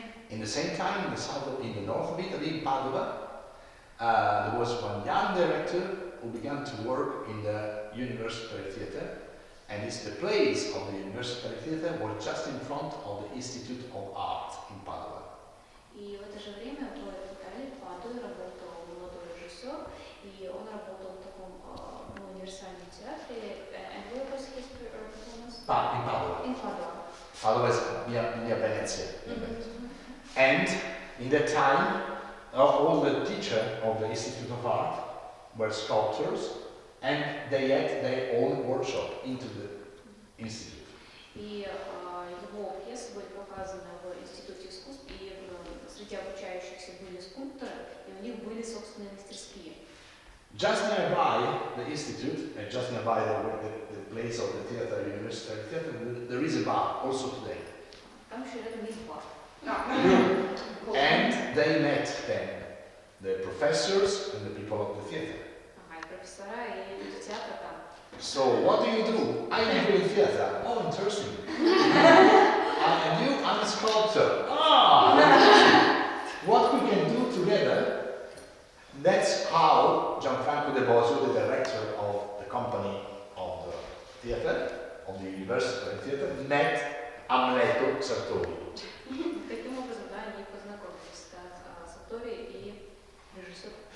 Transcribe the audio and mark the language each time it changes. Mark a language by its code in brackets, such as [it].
[en] In the same time, in the north of Italy, in Padua, there was one young director who began to work in the University Theatre, and the place of the University Theatre was just in front of the Institute of Art in Padua. [ru] И в это же время в Италии, в Падуе, работал молодой режиссер, и он работал в таком универсальном театре. [en] And where was his performance? In Padua. In Padua. Padua is near Venezia. And in that time, all the teachers of the Institute of Art were sculptors, and they had their own workshop into the institute. [ru] И его пьесы были показаны в Институте искусств, и среди обучающихся были скульпторы, и у них были собственные мастерские. [en] Just nearby the institute, and just nearby the place of the theater, university theater, there is a bar also today. [ru] Там еще рядом есть бар. [en] And they met then, the professors and the people of the theater. [ru] Ага, и профессора, и люди театра там. [en] So what do? I live in theater. Oh, interesting. And you, I'm a sculptor. Ah, what we can do together? That's how Gianfranco De Bosio, the director of the company of the theater, of the University of Theater, met Amleto Sartori. [ru] Таким образом, да, они познакомились с Сартори и режиссер.